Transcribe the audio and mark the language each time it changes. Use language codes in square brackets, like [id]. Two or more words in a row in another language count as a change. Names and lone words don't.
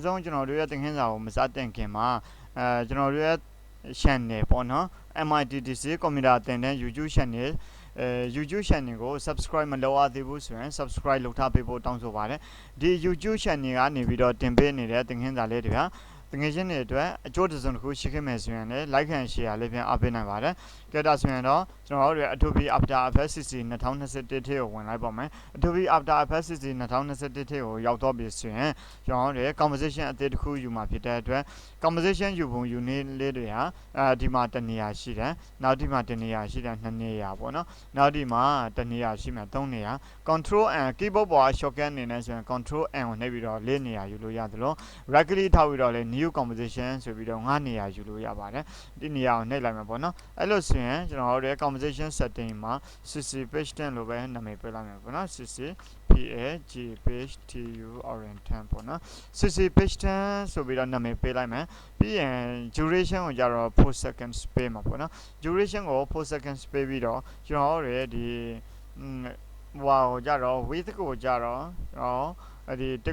[my] ဆုံးကျွန်တော်တို့ရဲ့သင်ခန်းစာကိုမစတင်ခင်မှာကျွန်တော်တို့ရဲ့ channel ပေါ့နော် MITDC ကွန်ပျူတာသင်တန်း [en] YouTube channel YouTube channel [my] ကို subscribe မလုပ်ရသေးဘူးဆိုရင် subscribe လုပ်ထားပေးဖို့တောင်းဆိုပါတယ်ဒီ [en] YouTube channel [my] ကနေပြီးတော့တင်ပေးနေတဲ့သင်ခန်းစာလေးတွေကတကယ်ချင်းတွေအတွက်အကျိုးတစ်စုံတစ်ခုရှိ ခဲ့မယ်ဆိုရင်လည်း [en] like and share [my] လေးပြန်အားပေးနိုင်ပါတယ်ကြည့်တာဆိုရင်တော့ကျွန်တော်တို့ Adobe After Effects CC 2021 ထဲကိုဝင်လိုက်ပါမယ် Adobe After Effects CC 2021 ထဲကိုရောက်တော့ပြီဆိုရင်ကျွန်တော်တို့ composition အသစ်တစ်ခု ယူမှာဖြစ်တဲ့အတွက် composition ယူပုံယူနည်းလေးတွေဟာဒီမှာတစ်နေရာရှိတယ်နောက်ဒီမှာတစ်နေရာရှိတယ်နှစ်နေရာပေါ့နော်နောက်ဒီမှာတစ်နေရာရှိ မှသုံးနေရာ [en] control and keyboard [my] ပေါ် shortcut အနေနဲ့ဆိုရင် [en] control and [my] ကိုနှိပ်ပြီးတော့လေးနေရာယူလို့ရတယ်လို့ [en] right click [my] ထောက်ပြီးတော့ လေ [en] new composition [my] ဆိုပြီးတော့9နေရာယူလို့ရပါတယ်ဒီနေရာကိုနှိပ်လိုက်မှာပေါ့နော်အဲ့လိုဆိုရင်ကျွန်တော်တို့ [en] composition setting [my] မှာ [en] cc page 10 [my] လို့ပဲနာမည်ပေးလိုက်မှာပေါ့နော် [en] cc pag page tu orient 10 [my] ပေါ့နော် [en] cc page 10 [my] ဆိုပြီးတော့နာမည်ပေးလိုက်မယ်ပြီးရင် duration ကိုကြတော့ [en] 4 seconds [my] ပေးမှာပေါ့နော် duration ကို [en] 4 seconds [my] ပေးပြီးတော့ကျွန်တော်တို့ဒီဟိုကြတော့ width ကိုကြတော့ဒီ